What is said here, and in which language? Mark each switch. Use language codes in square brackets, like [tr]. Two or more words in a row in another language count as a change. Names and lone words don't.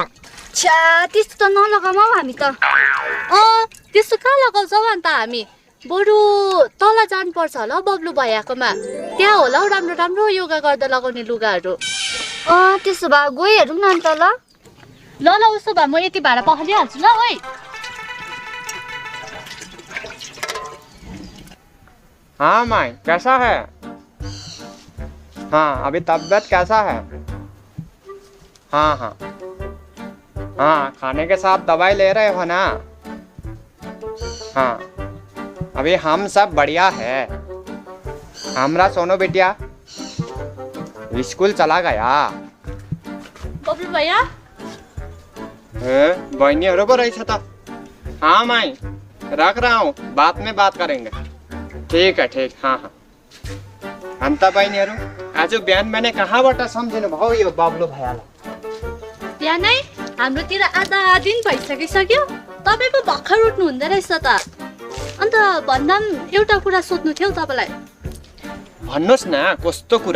[ne] छ्या त्यस्तो त नलगाउँ हौ हामी त। त्यस्तो कहाँ लगाउँछौ अन्त हामी? बरु तल जानुपर्छ होला हौ बब्लु भैयाकोमा, त्यहाँ होला हौ राम्रो राम्रो योगा गर्दा लगाउने लुगाहरू। त्यसो भए गइ हेरौँ न अन्त। ल ल ल उसो भए म यति भाडा पखालिहाल्छु ल ओइ। [hi] हाँ माई कैसा है? हाँ अभी तबीयत कैसा है? हाँ हाँ हाँ, खाने के साथ दवाई ले रहे हो ना? हाँ अभी हम सब बढ़िया है। हमरा सोनू बिटिया स्कूल चला गया। [ne] बब्लु भैया बहनीहरू पो रहेछ त। [hi] हाँ माई रख रहा हूँ, बाद में बात करेंगे। ठीक है ठीक। [ne] हाँ हाँ अन्त बहिनीहरू आज बिहान बिहानै कहाँबाट सम्झिनु भयो यो बब्लु भैयालाई? बिहानै हाम्रोतिर आधा दिन भइसकिसक्यो। तपाईँ पो भर्खर उठ्नु हुँदो रहेछ त। अन्त भन्दा पनि एउटा कुरा सोध्नु थियो तपाईँलाई। भन्नुहोस् न कस्तो कुरा?